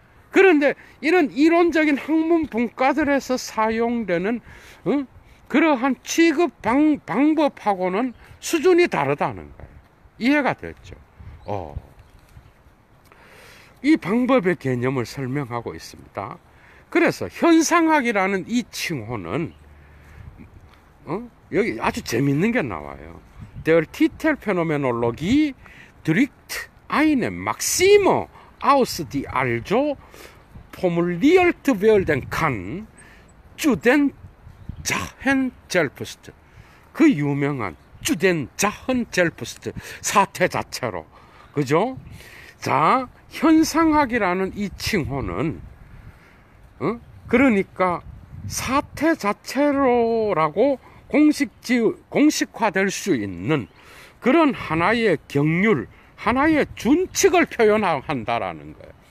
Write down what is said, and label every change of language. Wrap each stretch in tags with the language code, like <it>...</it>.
<ko>그런데 이런 이론적인 학문 분과들에서 사용되는 그러한 취급 방법하고는 수준이 다르다는 거예요. 이해가 됐죠? 이 방법의 개념을 설명하고 있습니다. 그래서 현상학이라는 이 칭호는 여기 아주 재밌는 게 나와요.</ko> <de>Der Titelphänomenologie drückt eine Maxime aus, die also formuliert werden kann, zu den Sachen selbst.</de> <ko>그 유명한</ko> <de>zu den Sachen selbst,</de> <ko>사태 자체로. 그죠? 자, 현상학이라는 이 칭호는 그러니까 사태 자체로라고 공식화될 수 있는 그런 하나의 경률, 하나의 준칙을 표현한다라는 거예요.</ko>